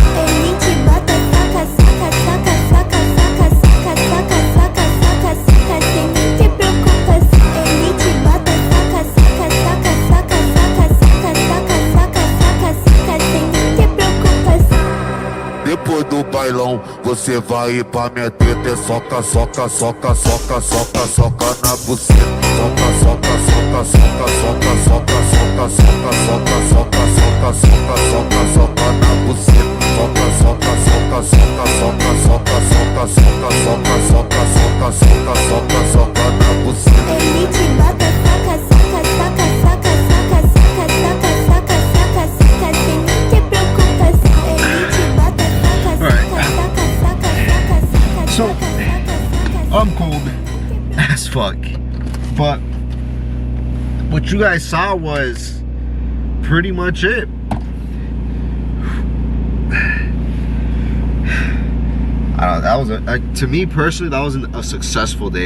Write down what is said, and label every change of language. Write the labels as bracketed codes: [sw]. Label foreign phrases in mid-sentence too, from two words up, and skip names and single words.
[pt] Ele te bota, soca, soca, soca, soca, soca, soca, soca, soca, soca, soca sem nem ter preocupação. Ele te bota, soca, soca, soca, soca, soca, soca, soca, soca, soca, soca sem nem ter preocupação. Depois do bailão, você vai ir pra minha teta. É soca, soca, soca, soca, soca, soca na buceta. Soca, soca, soca, soca, soca, soca, soca, soca, soca, soca, soca, soca, soca, soca na buceta. Soca, soca, soca, soca, soca, soca, soca, soca, soca, soca, soca, soca, soca, soca na buceta. Ele te bota, soca, soca, soca, soca, soca, soca, soca, soca, soca, soca sem nem ter preocupação. Ele te bota, soca, soca, soca, soca, soca, soca, [en] So, [pt] soca, [en] I'm cold as fuck, but what you guys saw was pretty much it. I don't know, that was to me personally, that was a successful day.